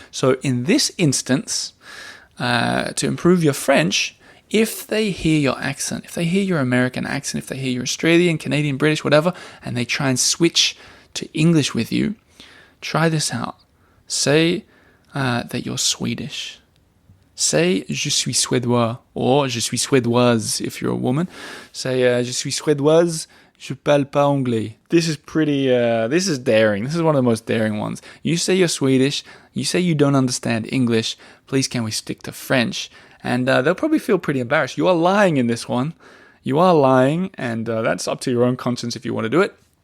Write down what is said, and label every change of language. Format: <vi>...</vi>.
<en>So in this instance, to improve your French, if they hear your accent, if they hear your American accent, if they hear your Australian, Canadian, British, whatever, and they try and switch to English with you, try this out. Say that you're Swedish. Say,</en> <fr>je suis suédois,</fr> <en>or</en> <fr>je suis suédoise</fr> <en>if you're a woman.</en> <fr>Say, je suis suédoise, je parle pas anglais.</fr> <en>This is pretty, this is daring. This is one of the most daring ones. You say you're Swedish, you say you don't understand English, please can we stick to French? And they'll probably feel pretty embarrassed. You are lying in this one. You are lying, and that's up to your own conscience if you want to do it.</en>